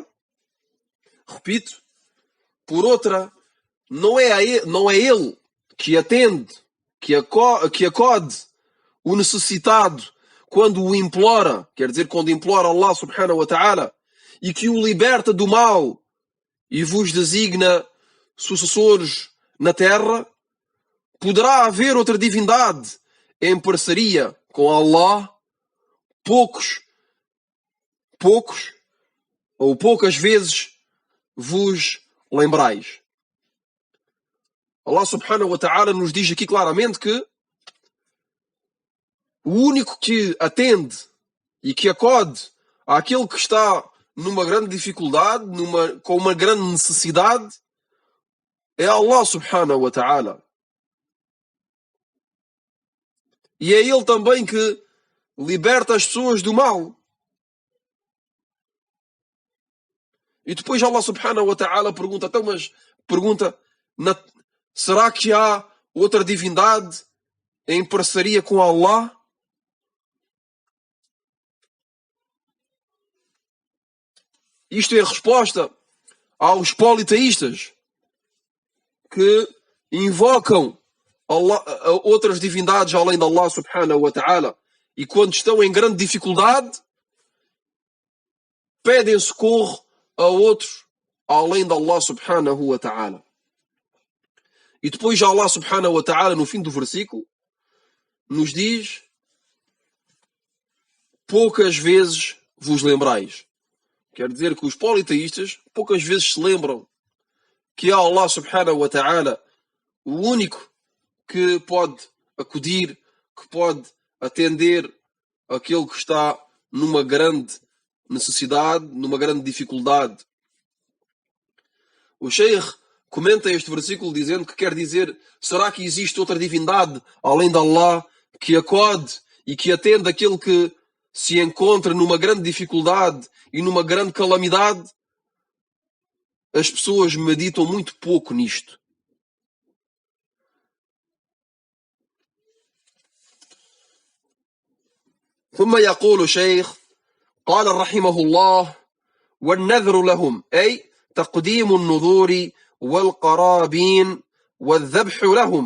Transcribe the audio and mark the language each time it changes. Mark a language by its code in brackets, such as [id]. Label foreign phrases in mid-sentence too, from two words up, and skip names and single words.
[pt] Repito, por outra, não é ele que atende, que acode o necessitado quando o implora, quer dizer, quando implora Allah [ar] سبحانه وتعالى, [pt] e que o liberta do mal e vos designa sucessores na terra. Poderá haver outra divindade em parceria com Allah? Poucas ou poucas vezes vos lembrais. Allah [ar] سبحانه وتعالى [pt] nos diz aqui claramente que o único que atende e que acode àquele que está numa grande dificuldade, com uma grande necessidade, é Allah [ar] سبحانه وتعالى. [pt] E é Ele também que liberta as pessoas do mal. E depois Allah [ar] سبحانه وتعالى [pt] pergunta: então, mas pergunta, será que há outra divindade em parceria com Allah? Isto é a resposta aos politeístas que invocam outras divindades além de Allah [ar] سبحانه وتعالى, [pt] e quando estão em grande dificuldade pedem socorro a outros além de Allah [ar] سبحانه وتعالى. [pt] E depois Allah [ar] سبحانه وتعالى, [pt] no fim do versículo, nos diz: poucas vezes vos lembrais. Quer dizer que os politeístas poucas vezes se lembram que há Allah [ar] سبحانه وتعالى, [pt] o único que pode acudir, que pode atender aquele que está numa grande necessidade, numa grande dificuldade. O Sheikh comenta este versículo dizendo que quer dizer, será que existe outra divindade além de Allah que acode e que atende aquele que se encontra numa grande dificuldade e numa grande calamidade? As pessoas meditam muito pouco nisto. [ar] ثم يقول الشيخ قال رحمه الله: والنذر لهم أي تقديم النذور والقرابين والذبح لهم.